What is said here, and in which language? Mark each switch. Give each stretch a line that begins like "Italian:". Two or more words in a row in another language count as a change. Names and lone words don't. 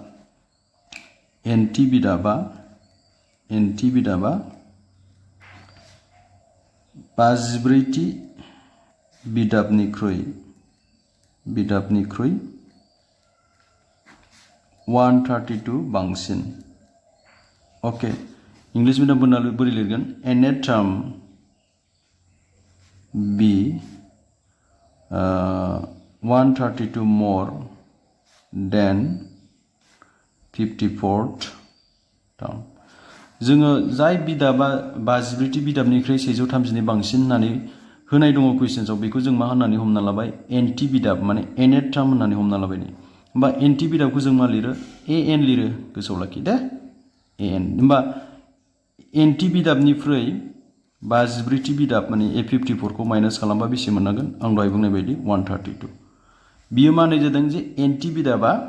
Bodo: 54थि बिदाबनिख्रुइ 132 बांसिन अके
English: English medium
Bodo: बोरै लिरगोन एन ए टार्म बी 132
English: more than
Bodo: 54th टार्म जोङो जाय बिदाबा 54थि बिदाबनिख्रुइ 132 बांसिन होननानै होनाय दङ कुइसन्सआव बेखौ जों मा होननानै हमना लाबाय एनटि बिदाब माने एन ए टार्म होननानै हमना लाबाय होमबा एनटि बिदाबखौ जों मा लिरो AN लिरो गोसोआव लाखि दे AN होमबा एनटि बिदाबनिख्रुइ 54थि बिदाब माने A54 खौ माइनास खालामबा बेसे मोननांगोन आं दहाय बुंनाय बायदि 132 बियो मा होननाय जादों जे एनटि बिदाबा